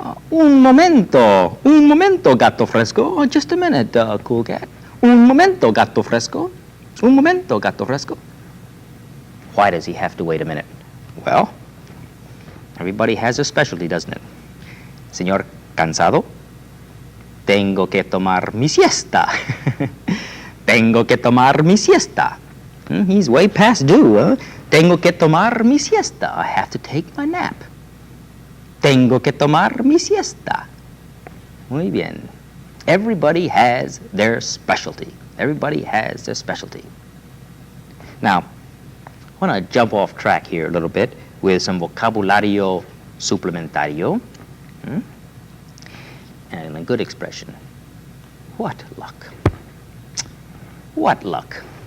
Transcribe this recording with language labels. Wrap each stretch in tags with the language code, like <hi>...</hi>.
<es>Un momento, Gato Fresco.</es> <en>Oh, just a minute, cool cat.</en> <es>Un momento, Gato Fresco. Un momento, Gato Fresco.</es> <en>Why does he have to wait a minute? Well, everybody has a specialty, doesn't it?</en> <es>Señor Cansado, tengo que tomar mi siesta. Tengo que tomar mi siesta.</es> <en>He's way past due, huh?</en> <es>Tengo que tomar mi siesta.</es> <en>I have to take my nap.</en> <es>Tengo que tomar mi siesta. Muy bien.</es> <en>Everybody has their specialty. Everybody has their specialty. Now, I want to jump off track here a little bit with some vocabulario suplementario. And a good expression. What luck. What luck.</en>